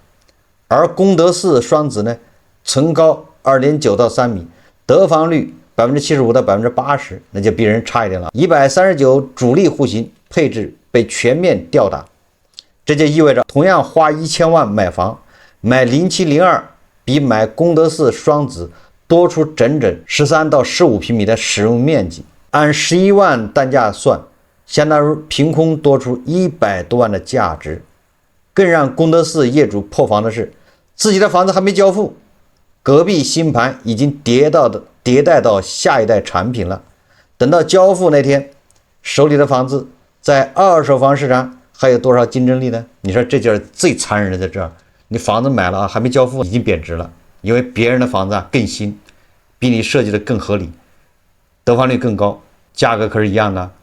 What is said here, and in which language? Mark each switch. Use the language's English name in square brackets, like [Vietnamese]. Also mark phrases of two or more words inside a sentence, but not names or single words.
[Chinese] 而功德寺雙子呢，层高2.9到3米，得房率75%到80%，那就比人差一點了。139主力戶型配置被全面吊打，這就意味着同樣花1000萬買房，買0702比買功德寺雙子多出整整13到15平米的使用面積，按11萬單價算，相當於憑空多出100多萬的價值。更讓功德寺業主破防的是，自己的房子還沒交付，隔壁新盤已經迭代到下一代產品了。等到交付那天，手裡的房子在二手房市场還有多少競爭力呢？你說這就是最殘忍的，在這兒，你房子買了啊，還沒交付已經貶值了，因為別人的房子更新，比你設計的更合理，得房率更高，價格可是一樣的。